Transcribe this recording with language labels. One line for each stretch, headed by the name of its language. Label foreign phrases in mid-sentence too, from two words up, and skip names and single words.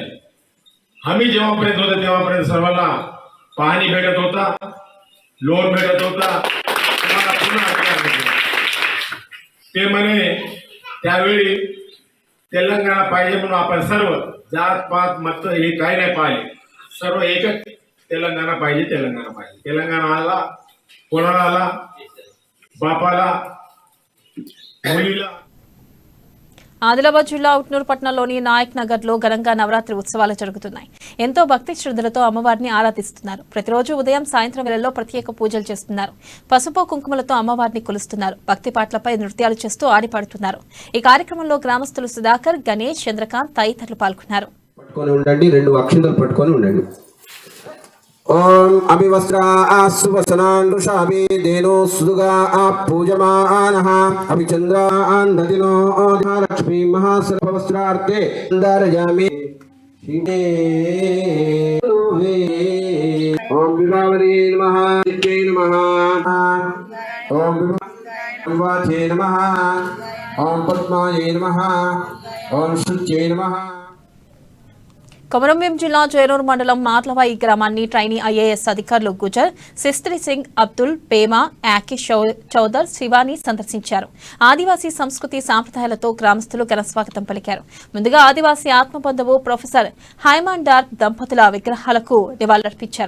Marathi: आम्ही जेव्हापर्यंत होतो तेव्हापर्यंत सर्वांना पाहणी भेटत होता, लोन भेटत होता, ते म्हणे त्यावेळी तेलंगणा पाहिजे म्हणून आपण सर्व जात पात मत हे काही नाही पाहिले, सर्व एकच तेलंगणा पाहिजे, तेलंगणा पाहिजे. तेलंगणा आला, कोणाला आला, बापाला, मुलीला.
Telugu: ఆదిలాబాద్ జిల్లా ఉట్నూరు పట్టణంలోని నాయక్ నగర్ లో ఘనంగా నవరాత్రి ఉత్సవాలు జరుగుతున్నాయి. ఎంతో భక్తి శ్రద్ధలతో అమ్మవారిని ఆరాధిస్తున్నారు. ప్రతిరోజు ఉదయం, సాయంత్రం వేళల్లో ప్రత్యేక పూజలు చేస్తున్నారు. పసుపు కుంకుమలతో అమ్మవారిని కొలుస్తున్నారు. భక్తి పాటలపై నృత్యాలు చేస్తూ ఆడిపాడుతున్నారు. ఈ కార్యక్రమంలో గ్రామస్తులు సుధాకర్, గణేష్, చంద్రకాంత్ తదితరులు పాల్గొన్నారు.
Sanskrit: ओम अभिवस्त्रा सुवसनान् ऋषाभि देनो सुदुगा पूजमानः अभिचन्द्रान् ददिनो लक्ष्मी महासर्ववस्त्रार्थे दर्यामि ओम विभावरी नमः, नित्यै नमः, ओम विभावाचे नमः, ओम पद्माये नमः, ओम शुच्ये नमः.
Telugu: కొమరంభీం జిల్లా జైనూర్ మండలం మాట్లవాయి గ్రామాన్ని
English: trainee IAS
Telugu: అధికారులు గుజర్, సిస్త్రి సింగ్, అబ్దుల్, పేమా, యాకిష్ చౌదర్, శివాని సందర్శించారు. ఆదివాసీ సంస్కృతి సాంప్రదాయాలతో గ్రామస్తులు ఘన స్వాగతం పలికారు. ముందుగా ఆదివాసీ ఆత్మబంధువు ప్రొఫెసర్ హైమాన్ డార్క్ దంపతుల విగ్రహాలకు నివాళులర్పించారు.